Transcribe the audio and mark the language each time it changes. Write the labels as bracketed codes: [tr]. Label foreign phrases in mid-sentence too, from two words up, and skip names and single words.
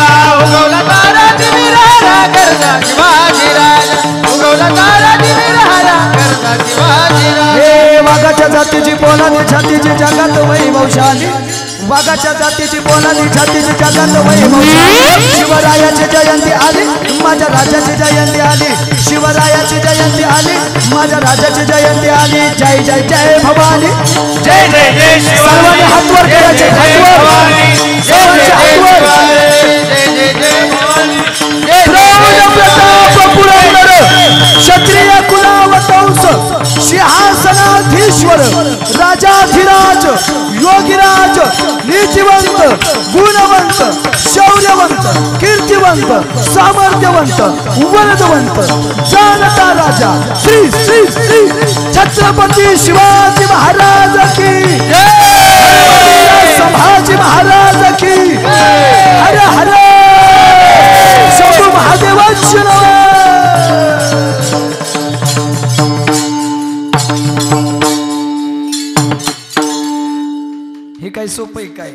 [mr] उगवला तारा तुम्ही राहला करता शिवाजी राजा, उगवला तारा तुम्ही राहला करता शिवाजी राजा. हे वाघाच्या जातीची पोलादी छातीची जगात वैभवशाली, वाघाच्या जातीची पोलादी छातीची जगात वैभवशाली. शिवरायाची जयंती आली, माझ्या राजाची जयंती आली, शिवरायाची जयंती आली, माझ्या राजाची जयंती आली. जय जय जय भवानी, जय जय जय सर्वांनी हात वर करायचे, हात वर, सर्वांचे हात वर. जय जय जय भवानी, प्रताप पुरंदर क्षत्रिय कुलावतंस सिंहासनाधीश्वर राजाधिराज योगीराज नीतिवंत गुणवंत शौर्यवंत कीर्तिवंत सामर्थ्यवंत वरदवंत जानता राजा श्री श्री श्री छत्रपती शिवाजी महाराज की जय, संभाजी महाराज की. हर हर शंभू महादेवाची नमः. हे काय सोपं आहे काय?